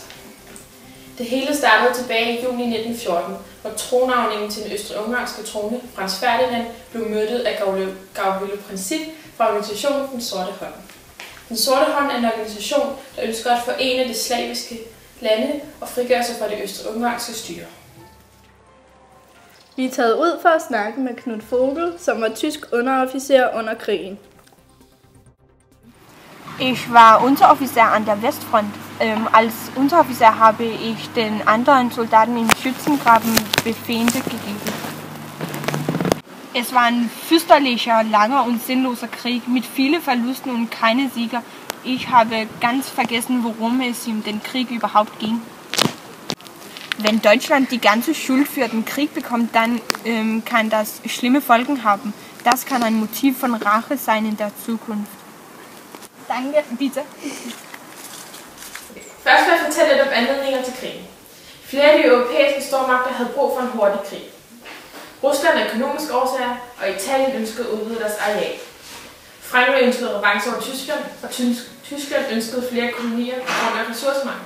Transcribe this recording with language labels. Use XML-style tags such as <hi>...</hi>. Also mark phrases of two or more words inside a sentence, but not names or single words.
<da>Det hele startede tilbage i juni 1914, hvor tronarvingen til den østrig-ungarske trone, Franz Ferdinand, blev myrdet af Gavrilo Princip fra organisationen Den Sorte Hånd. Den Sorte Hånd er en organisation, der ønsker at forene det slaviske lande og frigøre sig fra det østrig-ungarske styre. Vi er taget ud for at snakke med Knut Vogel, som var tysk underofficer under krigen.</da> <de>Ich war Unteroffizier an der Westfront. Als Unteroffizier habe ich den anderen Soldaten im Schützengraben Befehle gegeben. Es war ein fürchterlicher, langer und sinnloser Krieg mit vielen Verlusten und keine Sieger. Ich habe ganz vergessen, worum es in den Krieg überhaupt ging. Wenn Deutschland die ganze Schuld für den Krieg bekommt, dann kann das schlimme Folgen haben. Das kann ein Motiv von Rache sein in der Zukunft. Danke, bitte.</de> <da>Først vil jeg fortælle lidt om anledninger til krigen. Flere af de europæiske stormagter havde brug for en hurtig krig. Rusland af økonomiske årsager, og Italien ønskede at udvide deres areal. Frankrig ønskede revanche over Tyskland, og Tyskland ønskede flere kolonier på grund af ressourcemangel.</da>